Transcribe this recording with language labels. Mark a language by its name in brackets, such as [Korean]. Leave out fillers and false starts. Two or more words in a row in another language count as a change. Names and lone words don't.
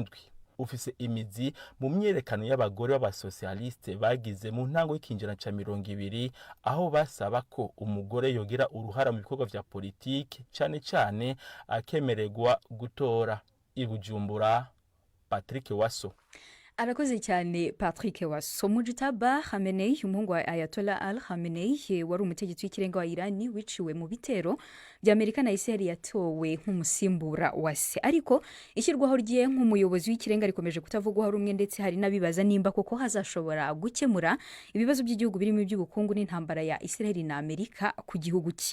[Rundi] Ufise imizi mu myerekano y'abagore b'abasocialiste bagize mu ntango y'ikinjana ca 20, aho basaba ko umugore yogera uruhara mu bikorwa vya politike, cyane cyane akemererwa gutora. I Bujumbura, Patrick Waso. [Kinyarwanda] arakoze cyane Patrick Waso. Mujtaba Khamenei umuhungu wa Ayatollah Al Khamenei wari umutegetsi w'ikirenga wa Irani wiciwe mu bitero bya Amerika na Israel yatowe nk'umusimbura wa se, ariko ishyirwaho rye nk'umuyobozi w'ikirenga rikomeje kutavugwaho rumwe, ndetse hari n'abibaza nimba koko hazashobora gukemura ibibazo by'igihugu birimo iby'ubukungu n'intambara ya Israel na Amerika ku gihugu cye.